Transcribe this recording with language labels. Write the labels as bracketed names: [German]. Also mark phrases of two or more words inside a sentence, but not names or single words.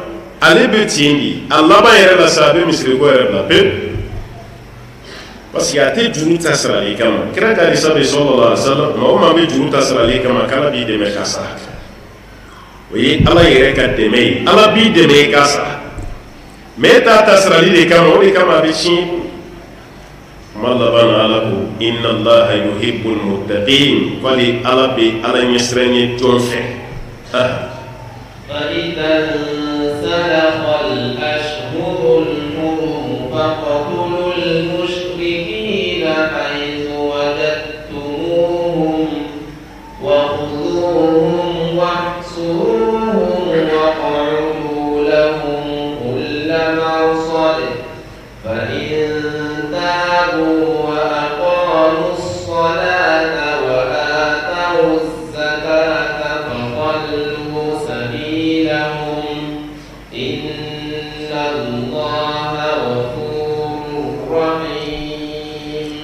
[Bambara] ale bɛ ten de a laban yɛrɛ la sa a bɛ misiri ko yɛrɛ bila pewu [French] parce que [Bambara] a tɛ juru ta sarali kama kira ka hadisa bɛ [Arabic] صلى الله عليه وسلم [Bambara] maa o maa bɛ juru ta sarali kama k'ala b'i dɛmɛ k'a sara o ye ala yɛrɛ ka dɛmɛ ye ala b'i dɛmɛ k'a sara mais e t'a ta sarali de kama o de kama a bɛ tiɲɛ kuma laban na ala ko [Arabic] إن الله يحب المتقين [Bambara] wali ala bɛ ala ɲɛsiranɲɛ jɔn fɛ [Arabic] فإذا انسلخ الأشهر الحرم فاقتلوا المشركين حيث وجدتموهم وخذوهم واحصروهم واقعدوا لهم كل مرصد فإن تابوا وأقاموا الصلاة وآتوا الزكاة فخلوا سبيلهم إن الله غفور رحيم